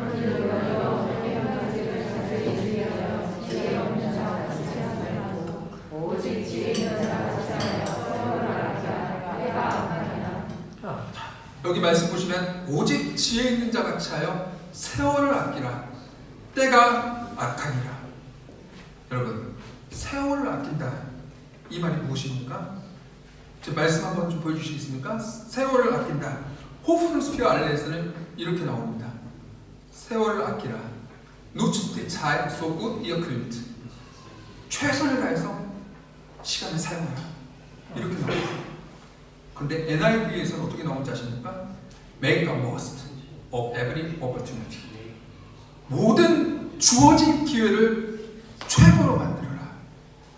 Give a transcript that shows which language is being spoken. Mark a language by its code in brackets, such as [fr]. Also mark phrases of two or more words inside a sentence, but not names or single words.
[ko] 여기 말씀 보시면 오직 지혜 있는 자 같이 하여 세월을 아끼라. 때가 악하니라. 여러분, 세월을 아낀다, 이 말이 무엇입니까? 제 말씀 한번 좀 보여주시겠습니까? 세월을 아낀다. 호프누스피어 알레에서는 이렇게 나옵니다. 세월을 아끼라. [de] Nutzt die Zeit so gut ihr könnt. [ko] 최선을 다해서 시간을 사용하라. 이렇게 나옵니다. 근데 NIV에서는 어떻게 나오는지 아십니까? [en] Make the most of every opportunity. [ko] 모든 주어진 기회를 최고로 만들어라.